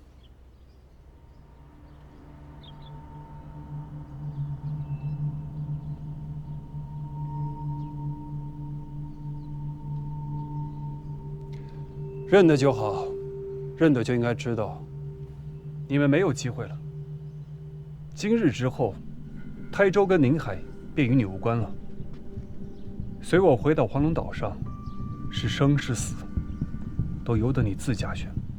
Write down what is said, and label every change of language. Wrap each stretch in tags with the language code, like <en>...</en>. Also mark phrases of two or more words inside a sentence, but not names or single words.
<zh>认得就好，认得就应该知道，你们没有机会了。今日之後，台州跟寧海便與你無關了。隨我回到黃龍島上，是生是死，都由得你自家選。</zh>